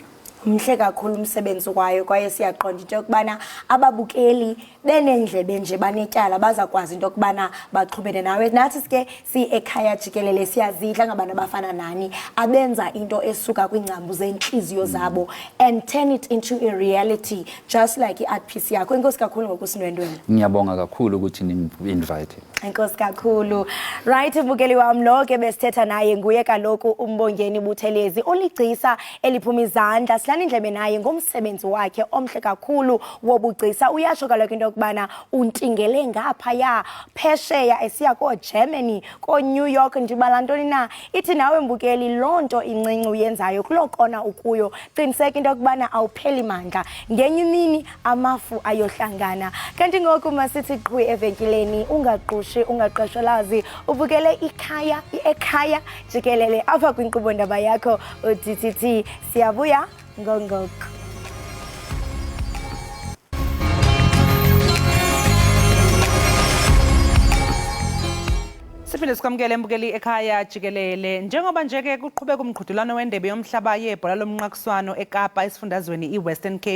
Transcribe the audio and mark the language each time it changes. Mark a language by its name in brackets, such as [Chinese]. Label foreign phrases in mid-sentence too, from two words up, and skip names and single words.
[Xhosa] Mhle kakhulu umsebenzi kwayo kwaye siyaqonda into kubana ababukeli benendlebe nje banetyala bazakwazi into kubana baxhubene nawe. Nathi sike Ekhaya Jikelele siyazidla ngabantu abafana nani abenza into esuka kwingcambu zenhliziyo zabo [English] and turn it into a reality just like [Xhosa] i-art piece yakho. Inkosi kakhulu ngokusindwendweni. [Zulu] Ngiyabonga kakhulu ukuthi ningi-invite. [Xhosa] Inkosi kakhulu. Right ubukeli wami lo ke besithetha naye nguye kaloku uMbongeni Buthelezi oligcisa eliphuma izandla sivalani indlebe naye ngomsebenzi wakhe omhle kakhulu wobugcisa. Uyasho kaloku into yokubana untingele ngaphaya phesheya esiya ko-Germany, ko-New York, ndibala ntoni na. Ithi nawe mbukeli loo nto incinci uyenzayo kuloo kona ukuyo, qiniseka into yokubana awupheli mandla, ngenye imini amafu ayohlangana. Kanti ngoku masithi qhwi evenkileni, ungaqushi ungaqesholazi, ubukele Ekhaya Jikelele apha kwinkqubo ndaba yakho uDTT. Siyabuya ngongoko. [Zulu] Siphinde sikwamukele mbukeli Ekhaya Jikelele. Njengoba nje-ke kuqhubeka umqhudelwano wendebe yomhlaba yebhola lomnqakiswano eKapa esifundazweni iWestern Cape.